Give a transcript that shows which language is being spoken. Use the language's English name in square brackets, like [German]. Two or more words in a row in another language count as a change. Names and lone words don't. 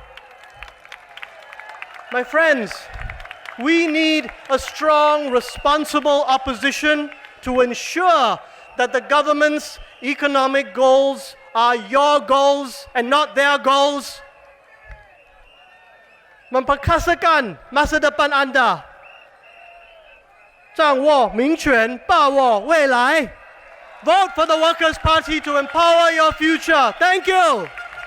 [English] My friends, we need a strong, responsible opposition to ensure that the government's economic goals are your goals and not their goals. [Malay] memperkasakan masa depan Anda. [Chinese] 掌握民权，把握未来。 [English] Vote for the Workers' Party to empower your future. Thank you.